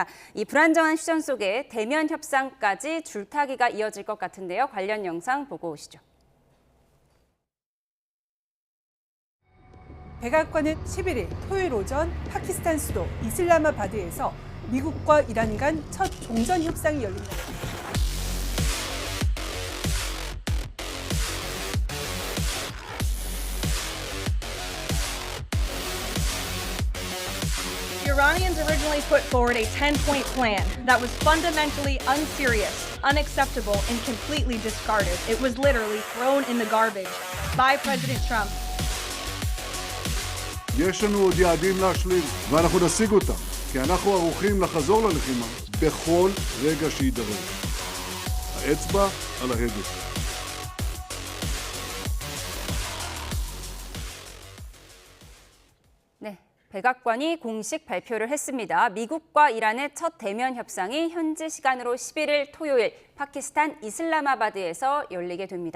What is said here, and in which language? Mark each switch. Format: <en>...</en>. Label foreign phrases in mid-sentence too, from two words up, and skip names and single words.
<ko>이 불안정한 휴전 속에 대면 협상까지 줄타기가 이어질 것 같은데요. 관련 영상 보고 오시죠. 백악관은 11일 토요일 오전 파키스탄 수도 이슬라마바드에서 미국과 이란 간 첫 종전 협상이 열립니다.</ko> <en>The Iranians originally put forward a 10-point plan that was fundamentally unserious, unacceptable, and completely discarded. It was literally thrown in the garbage by President Trump.</en> <he>יש לנו עוד יעדים להשלים, ואנחנו נשיג אותם, כי אנחנו ערוכים לחזור ללחימה בכל רגע שיידרש. האצבע על ההדק.</he> <ko>네, 백악관이 공식 발표를 했습니다. 미국과 이란의 첫 대면 협상이 현지 시간으로 11일 토요일 파키스탄 이슬라마바드에서 열리게 됩니다.</ko>